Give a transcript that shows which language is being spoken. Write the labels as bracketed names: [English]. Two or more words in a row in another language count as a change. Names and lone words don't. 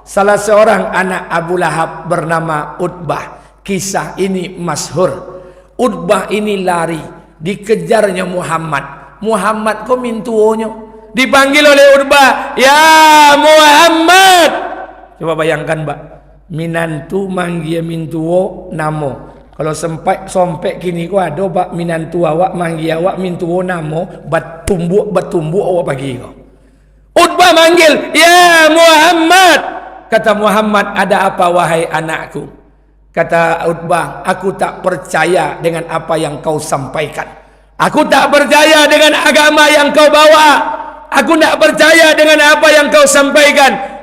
[Indonesian] Salah seorang anak Abu Lahab bernama Utbah. Kisah ini masyhur. Utbah ini lari, dikejarnya Muhammad. Muhammad kok mintuonya? Dipanggil oleh Utbah, "Ya Muhammad." Coba bayangkan, Mbak. [Minangkabau] Minantu manggil mintuo namo. Kalau sompek kini ko ada bak minantu awak manggil awak mintuo namo, bertumbuk awak pagi ko. Utbah manggil, [Indonesian] "Ya Muhammad." Kata Muhammad, "Ada apa wahai anakku?" Kata Utbah, "Aku tak percaya dengan apa yang kau sampaikan. Aku tak percaya dengan agama yang kau bawa. Aku tak percaya dengan apa yang kau sampaikan.